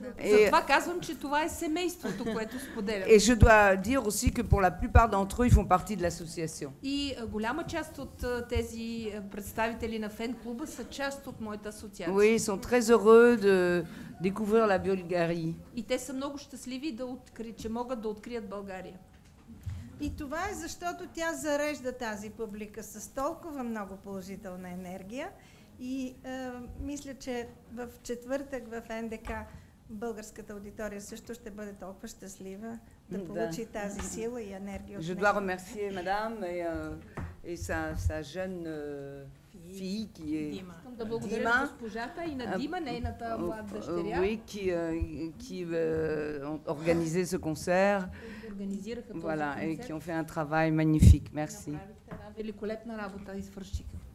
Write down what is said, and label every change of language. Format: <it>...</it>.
<bg>Затова казвам, че това е семейството, което споделям.</bg> <fr>Et je dois dire aussi que pour la plupart d'entre eux, ils font partie de l'association.</fr> <bg>И голяма част от тези представители на фен-клуба са част от моята асоциация.</bg> <fr>Oui, ils sont très heureux de découvrir la Bulgarie.</fr> <bg>И те са много щастливи че могат да открият България. И това е защото тя зарежда тази публика с толкова много положителна енергия. И мисля, че в четвъртък в НДК българската аудитория също ще бъде толкова щастлива да получи тази сила и енергия.</bg> <fr>Je dois remercier madame et sa jeune fille qui est</fr> <bg>Искам да благодаря на госпожата и на Дима, нейната млада дъщеря.</bg> <fr>Oui, qui ont organisé ce concert.</fr> <bg>Организираха този</bg> <fr>Voilà, et</fr> <bg>концерт.</bg> <fr>qui ont fait un travail magnifique. Merci.</fr> <bg>Направихте една великолепна работа и свършиха.</bg>